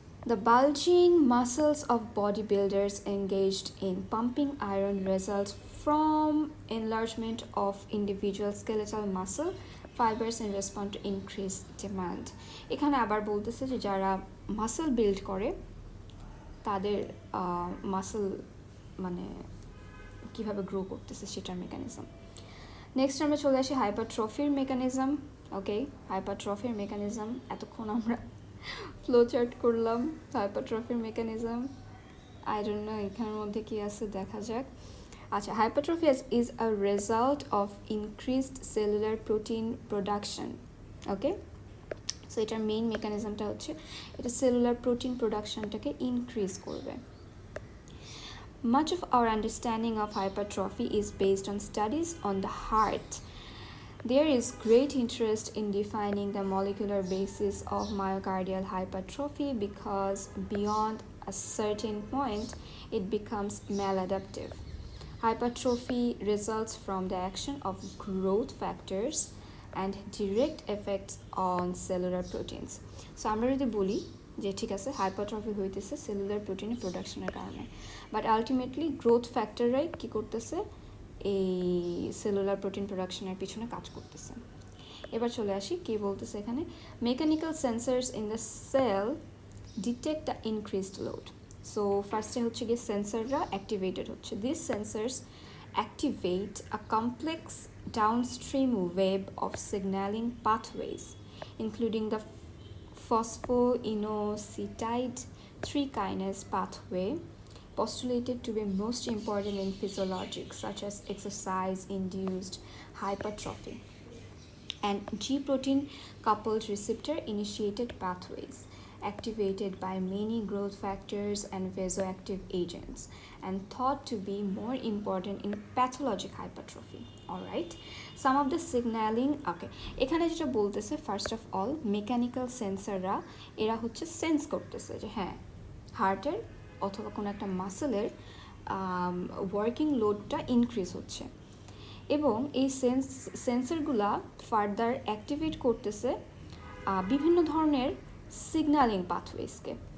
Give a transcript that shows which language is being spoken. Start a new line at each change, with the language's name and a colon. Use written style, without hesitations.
English: The bulging muscles of bodybuilders engaged in pumping iron results from enlargement of individual skeletal muscle fibers in response to increased demand.
Bangla: এখানে আবার বলতেছে যে যারা muscle build করে তাদের muscle মানে কিভাবে গ্রো করতেছে সেটার মেকানিজম। নেক্সট আমরা চলে আসি হাইপারট্রফির মেকানিজম। ওকে, হাইপারট্রফির মেকানিজম, এতক্ষণ আমরা ফ্লো চার্ট করলাম হাইপারট্রফির মেকানিজম,
English: I don't know
Bangla: এখানের মধ্যে কি আছে দেখা যাক।
English: আচ্ছা, hypertrophy is a result of increased cellular protein production.
Bangla: Okay, so এটার মেইন মেকানিজমটা হচ্ছে এটা সেলুলার প্রোটিন প্রোডাকশনটাকে ইনক্রিজ করবে।
English: Much of our understanding of hypertrophy is based on studies on the heart. There is great interest in defining the molecular basis of myocardial hypertrophy because beyond a certain point, it becomes maladaptive. Hypertrophy results from the action of growth factors and direct effects on cellular proteins.
Bangla: So আমরা যদি বলি যে ঠিক আছে hypertrophy হইতেছে cellular প্রোটিনের প্রোডাকশনের কারণে, বাট আলটিমেটলি গ্রোথ ফ্যাক্টররাই কী করতেছে, এই সেলুলার প্রোটিন প্রোডাকশনের পিছনে কাজ করতেছে। এবার চলে আসি কী বলতেছে এখানে,
English: Mechanical sensors in the cell detect the increased load.
Bangla: So ফার্স্টে হচ্ছে গিয়ে সেন্সাররা অ্যাক্টিভেটেড হচ্ছে।
English: This sensors activate a complex downstream web of signaling pathways, including the phosphoinositide 3-kinase pathway, postulated to be most important in physiologics such as exercise-induced hypertrophy, and G-protein coupled receptor-initiated pathways, activated by many growth factors and vasoactive agents, and thought to be more important in pathologic hypertrophy. Alright, some of the signaling, okay,
Bangla: এখানে যেটা বলতেছে first of all mechanical সেন্সাররা এরা হচ্ছে sense করতেছে যে হ্যাঁ হার্টের অথবা কোনো একটা মাসেলের ওয়ার্কিং লোডটা ইনক্রিজ হচ্ছে, এবং এই সেন্সরগুলা ফার্দার অ্যাক্টিভেট করতেছে বিভিন্ন ধরনের সিগন্যালিং পাথওয়েজকে।